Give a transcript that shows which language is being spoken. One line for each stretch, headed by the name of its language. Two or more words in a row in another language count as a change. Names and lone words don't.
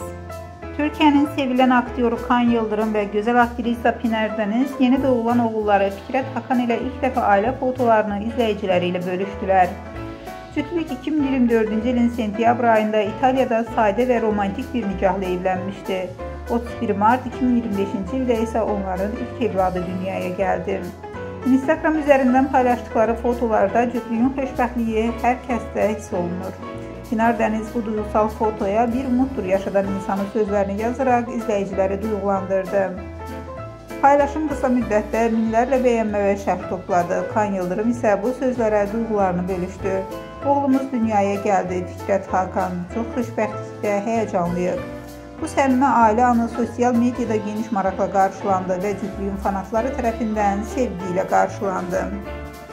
Turkish: Türkiye'nin sevilen aktörü Kan Yıldırım ve güzel aktrisa Pınar Deniz yeni doğulan oğulları Fikret Hakan ile ilk defa aile fotolarını izleyicileriyle bölüştüler. Cütlük 2024 yılın sentyabr ayında İtalya'da sade ve romantik bir nikahla evlenmişti. 31 Mart 2025 yılda ise onların ilk evladı dünyaya geldi. Instagram üzerinden paylaştıkları fotolarda
Azerbaijani: cütlüğün xoşbəxtliyi hər kəsdə hiss olunur.
Turkish: Pınar Deniz bu duygusal fotoya bir umuttur yaşadan insanın sözlerini yazarak izleyicileri duygulandırdı.
Azerbaijani: Paylaşım kısa müddətdə minlərlə bəyənmə və şərh topladı. Kan Yıldırım ise bu sözlərə duygularını bölüştü. Oğlumuz dünyaya geldi Fikret Hakan. Çox xoşbəxtlikdə həyəcanlıyıq. Bu səmimi
Turkish: aile anı sosyal medyada
Azerbaijani: geniş maraqla qarşılandı və cütlüğün fanatları tərəfindən sevgi ilə qarşılandı.